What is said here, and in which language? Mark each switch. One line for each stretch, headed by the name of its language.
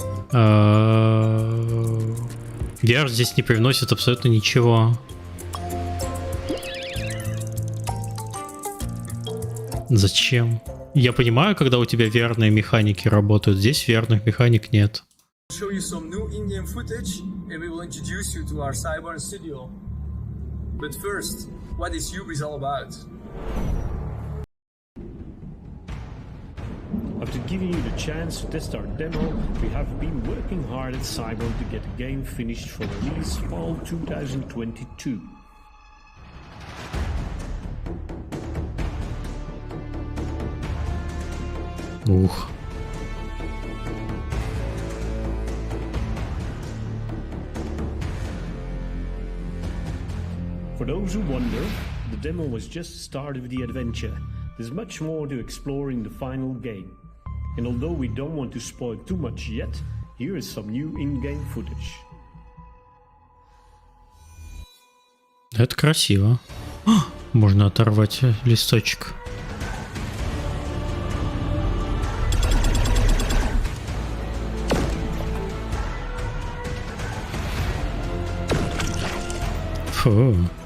Russian: VR здесь не привносит абсолютно ничего. Зачем? Я понимаю, когда у тебя VR-ные механики работают, здесь VR-ных механик нет.
English: Show you some new in-game footage and we will introduce you to our cyber studio. But first, what is Hubris all about? After giving you the chance to test our demo, we have been working hard at Cyber to get the game finished for release fall 2022.
Russian: Ух.
English: For those who wonder, the demo was just the start of the adventure. There's much more to explore in the final game. And although we don't want to spoil too much yet, Here is some new in-game footage.
Russian: Это красиво. Можно оторвать листочек. Фу.